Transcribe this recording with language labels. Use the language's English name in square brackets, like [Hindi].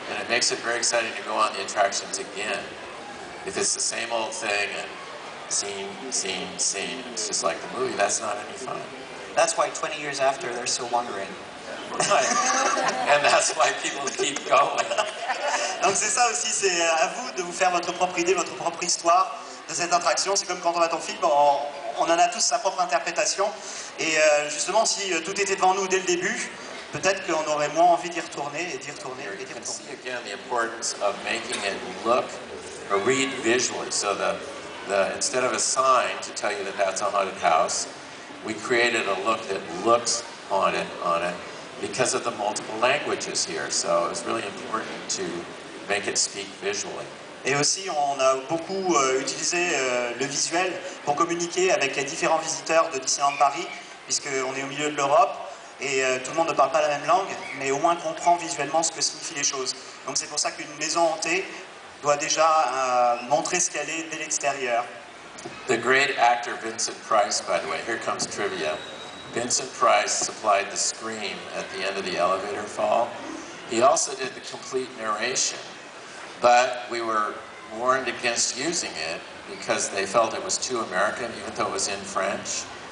[English] And it makes it very exciting to go on the attractions again. If it's the same old thing and scene, it's just like the movie, that's not any fun. That's why 20 years after, they're still wondering. Right. And that's why people keep going. [French] Donc c'est ça aussi, c'est à vous de vous faire votre propre idée, votre propre histoire de cette attraction. C'est comme quand on attend film, on en a tous sa propre interprétation. Et justement, si tout était devant nous dès le début, peut-être qu'on aurait moins envie d'y retourner et d'y retourner et d'y [English] You can [French] retourner. [English] see again the importance of making it look or read visually. So instead of a sign to tell you that that's a haunted house, we created a look that looks haunted on it because of the multiple languages here. So it's really important to make it speak visually. [French] Et aussi, on a beaucoup utilisé le visuel pour communiquer avec les différents visiteurs de Disneyland Paris, puisqu'on est au milieu de l'Europe et tout le monde ne parle pas la même langue, mais au moins comprend visuellement ce que signifient les choses. Donc c'est pour ça qu'une maison hantée doit déjà montrer ce qu'elle est dès l'extérieur. [English] The great actor Vincent Price, by the way, here comes trivia. Vincent Price supplied the scream at the end of the elevator fall. He also did the complete narration, but we were warned against using it because they felt it was too American, even though it was in French.